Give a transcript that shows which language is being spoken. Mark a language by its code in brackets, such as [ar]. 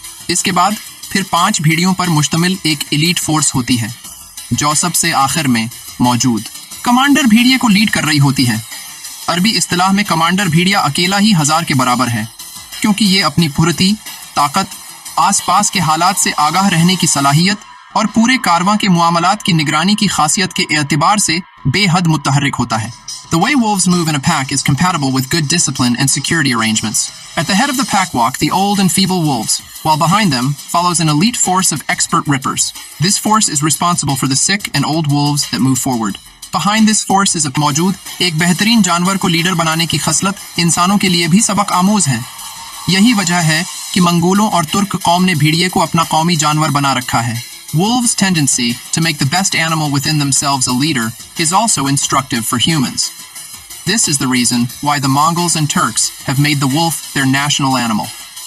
[hi] इसके बाद फिर 5 भेड़ियों पर मुश्तमिल एक एलीट फोर्स होती है जो सबसे आखिर में मौजूद कमांडर भेड़िए को लीड कर रही होती है। अरबी इस्तिलाह में कमांडर भेड़िया अकेला ही 1000 के बराबर है, क्योंकि ये अपनी फुर्ती, ताकत, आसपास के हालात से आगाह रहने की सलाहियत और पूरे कारवां के मुआमलात की निगरानी की खासियत के एतबार से बेहद मुतहर्रिक होता है। [en] The way wolves move in a pack is compatible with good discipline and security arrangements. At the head of the pack walk the old and feeble wolves, while behind them follows an elite force of expert rippers. This force is responsible for the sick and old wolves that move forward. Behind this force is [hi] मौजूद एक बेहतरीन जानवर को leader बनाने की खसलत इंसानों के लिए भी सबक आमोज है। यही वजह है कि मंगोलों और तुर्क कौम ने भेड़िए को अपना कौमी जानवर बना रखा है। [en] Wolves' tendency to make the best animal within themselves a leader is also instructive for humans. This is the reason why the Mongols and Turks have made the wolf their national animal.